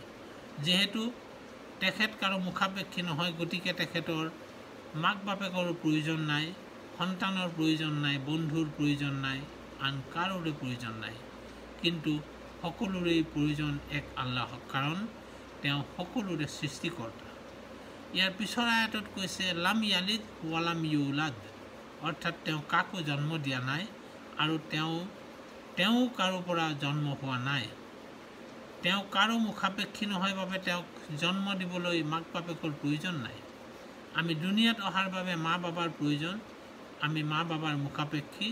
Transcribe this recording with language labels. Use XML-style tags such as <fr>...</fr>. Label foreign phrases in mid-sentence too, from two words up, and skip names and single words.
<as>যিহেতু তেখেত কাৰো মুখাপেক্ষী নহয়, গতিকে তেখেতৰ মাক বাপেকৰো প্ৰয়োজন নাই, সন্তানৰ প্ৰয়োজন নাই, বন্ধুৰ প্ৰয়োজন নাই, আন কাৰোৰে প্ৰয়োজন নাই। কিন্তু সকলোৰেই প্ৰয়োজন এক আল্লাহক, কাৰণ তেওঁ সকলোৰে সৃষ্টিকৰ্তা। ইয়াৰ পিছৰ আয়াতত কৈছে</as> <ar>لم يلد ولم يولد,</ar> <as>অৰ্থাৎ তেওঁ কাকো জন্ম দিয়া নাই আৰু তেওঁ কাৰো পৰা জন্ম হোৱা নাই। তেওঁ কাৰো মুখাপেক্ষী নহয় বাবে তেওঁক জন্ম দিবলৈ মাক বাপেকৰ প্ৰয়োজন নাই। আমি দুনিয়াত অহাৰ বাবে মা বাবাৰ প্ৰয়োজন, আমি মা বাবাৰ মুখাপেক্ষী।</as>